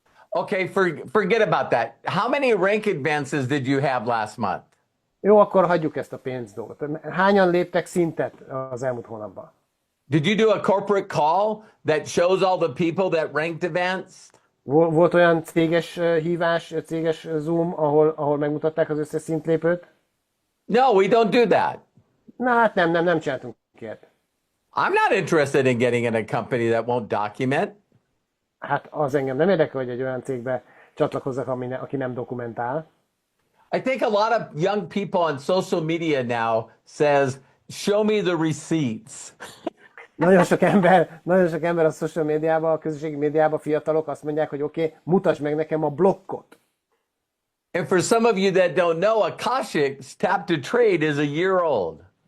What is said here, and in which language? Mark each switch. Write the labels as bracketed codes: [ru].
[en] Okay, forget about that. How many rank advances did you have last month? [hu] Jó, akkor hagyjuk ezt a pénz dolgot. Hányan léptek szintet az elmúlt hónapban? [en] Did you do a corporate call that shows all the people that ranked advanced? [hu] Volt olyan céges hívás, céges Zoom, ahol megmutatták az összes szintlépőt? [en] No, we don't do that. [hu] Na hát nem csináltunk ilyet. [en] I'm not interested in getting in a company that won't document. [hu] Hát az engem nem érdekel, hogy egy olyan cégbe csatlakozzak, aki nem dokumentál. [en] I think a lot of young people on social media now says, show me the receipts. [hu] Nagyon sok ember a social médiában, a közösségi médiában, fiatalok azt mondják, hogy oké, mutasd meg nekem a blokkot. [en] And for some of you that don't know, Akashx Tap to Trade is a year old.